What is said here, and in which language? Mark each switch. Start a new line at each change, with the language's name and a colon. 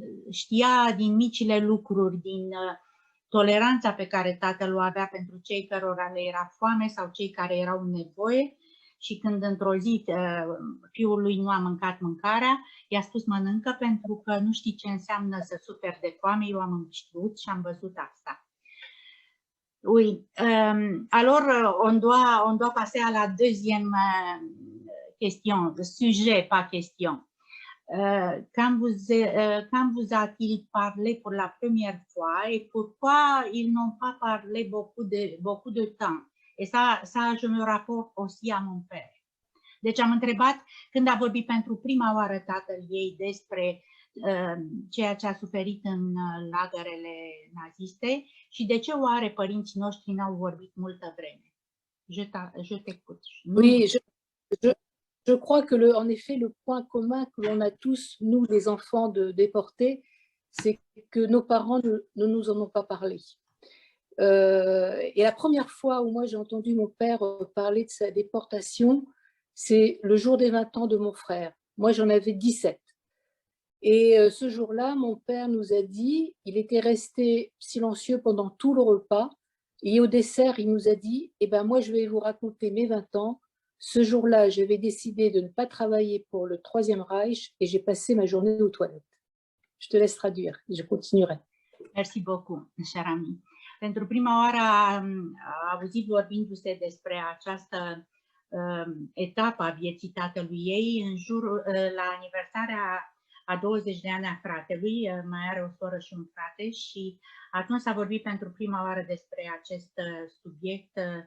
Romanian: Știa din micile lucruri, din toleranța pe care tatăl o avea pentru cei cărora le era foame sau cei care erau în nevoie și când într-o zi fiul lui nu a mâncat mâncarea, i-a spus mănâncă pentru că nu știi ce înseamnă să suferi de foame, eu am știut și am văzut asta.
French: Oui, alors on doit passer à la deuxième question, sujet, pas question. Quand vous a-t-il parlé pour la première fois et pourquoi ils n'ont pas parlé beaucoup de temps? Et ça, je me rapporte aussi à mon père.
Romanian: Deci am întrebat când a vorbit pentru prima oară tatăl ei despre ceea ce a suferit în lagărele naziste și de ce oare părinții noștri n-au vorbit multă vreme.
French: Je t'écoute. Oui, Je crois que, en effet, le point commun que l'on a tous, nous, les enfants déportés, c'est que nos parents ne nous en ont pas parlé. Et la première fois où moi j'ai entendu mon père parler de sa déportation, c'est le jour des 20 ans de mon frère. Moi, j'en avais 17. Et ce jour-là, mon père nous a dit, il était resté silencieux pendant tout le repas, et au dessert, il nous a dit, eh ben moi, je vais vous raconter mes 20 ans. Ce jour-là, j'avais décidé de ne pas travailler pour le Troisième Reich et j'ai passé ma journée aux toilettes. Je te laisse traduire, je continuerai. Merci beaucoup, cher ami.
Romanian: Pentru prima oară a auzit vorbindu-se despre această etapă a vieții tatălui ei la aniversarea a 20 de ani a fratelui, mai are o soră și un frate, și atunci s-a vorbit pentru prima oară despre acest subiect